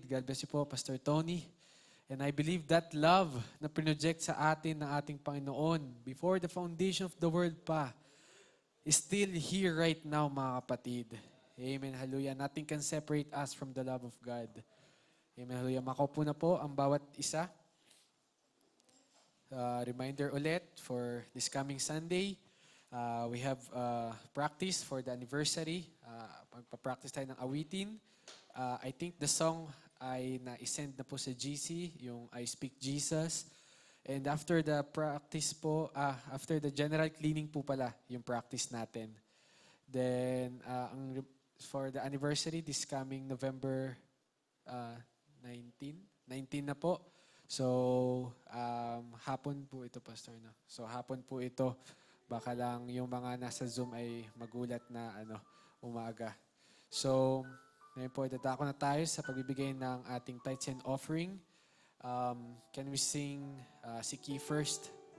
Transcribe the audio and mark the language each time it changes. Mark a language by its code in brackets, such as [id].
[en] God bless you po, Pastor Tony. And I believe that love [tl] na pinoject sa atin ng ating Panginoon [en] before the foundation of the world pa is still here right now, mga kapatid. Amen. Hallelujah. Nothing can separate us from the love of God. Amen. Hallelujah. [tl] Makaupo na po ang bawat isa. [en] Reminder ulit for this coming Sunday. We have practice for the anniversary. [tl] Magpa-practice tayo ng awitin. [en] I think the song [tl] ay na-send na po sa GC, yung I Speak Jesus. [en] And after the practice po, after the general cleaning po pala, yung practice natin. Then, for the anniversary, this coming November 19 na po. [tl] So, hapon po ito, Pastor. No? So, hapon po ito. Baka lang yung mga nasa Zoom ay magulat na umaga. So, ngayon po, dadako na tayo sa pagbibigay ng ating [en] tithes and offering. Can we sing Seek Ye First?